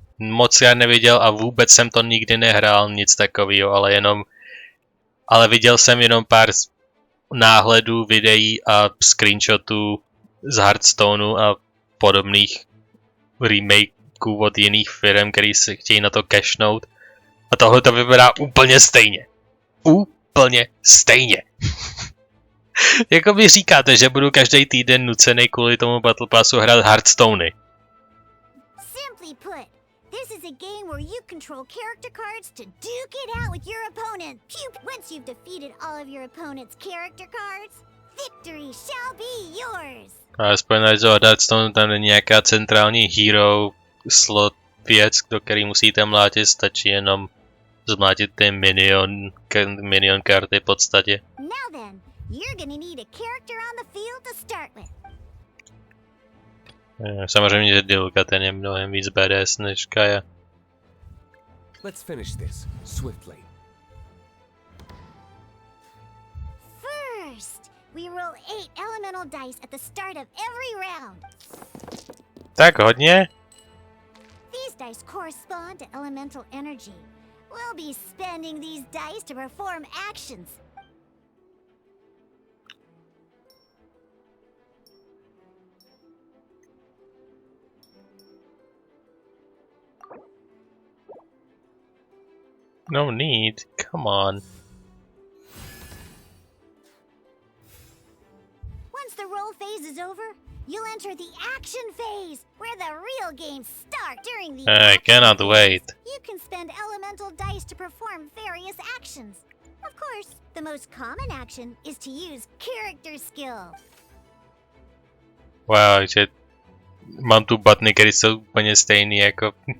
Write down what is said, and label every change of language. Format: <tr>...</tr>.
<cs>moc já neviděl a vůbec jsem to nikdy nehrál, nic takového, ale viděl jsem jenom pár náhledů, videí a screenshotů z Hearthstoneu a podobných remakeů od jiných firm, který se chtějí na to cashnout. A tohle to vypadá úplně stejně. Úplně stejně. Jako vy říkáte, že budu každý týden nucený kvůli tomu Battle Passu hrát Hearthstony.</cs> <en>Simply put, this is a game where you control character cards to duke it out with your opponent. Once you've defeated all of your opponent's character cards, victory shall be yours.</en> <cs>A aspoň na Hearthstone tam není nějaká centrální hero slot věc, do který musíte mlátit, stačí jenom zmlátit ty minion karty v podstatě.</cs> <en>Now then, you're gonna need a character on the field to start with.</en> <cs>Samozřejmě, že Dilka ten je mnohem víc badass než Kaja.</cs> <en>Let's finish this swiftly. First, we roll 8 elemental dice at the start of every round.</en> <cs>Tak hodně?</cs> <en>These dice correspond to elemental energy. We'll be spending these dice to perform actions. No need, come on. Once the roll phase is over, you'll enter the action phase, where the real games start. During the I cannot wait. you can spend elemental dice to perform various actions. Of course, the most common action is to use character skill.</en> <cs>Wow, že mám tu butny, které jsou úplně stejný jako...</cs>